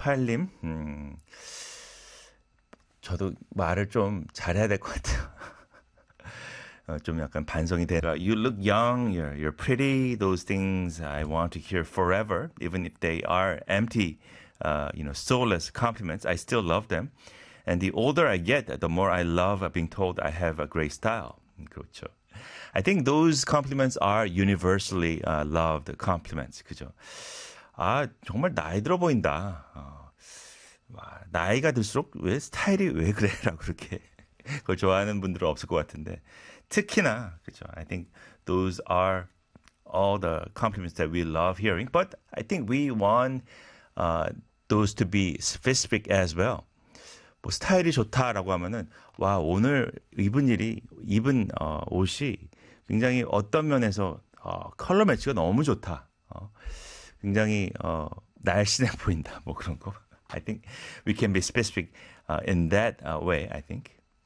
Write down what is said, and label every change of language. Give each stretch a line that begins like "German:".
Korean: 8188님, 저도 말을 좀 잘해야 될것 같아요. 좀 약간 반성이 돼.
English: You look young, you're pretty. Those things I want to hear forever, even if they are empty, soulless compliments. I still love them. And the older I get, the more I love being told I have a great style.
Korean: 그렇죠.
English: I think those compliments are universally loved compliments.
Korean: 그죠? 아, 정말 나이 들어 보인다. 나이가 들수록 왜 스타일이 왜 그래라고 그렇게 그걸 좋아하는 분들은 없을 것 같은데 특히나 그렇죠.
English: I think those are all the compliments that we love hearing. But I think we want those to be specific as well.
Korean: 뭐 스타일이 좋다라고 하면은 와 오늘 입은 옷이 굉장히 어떤 면에서 컬러 매치가 너무 좋다. 굉장히 날씬해 보인다. 뭐 그런 거.
English: I think we can be specific in that way, I think.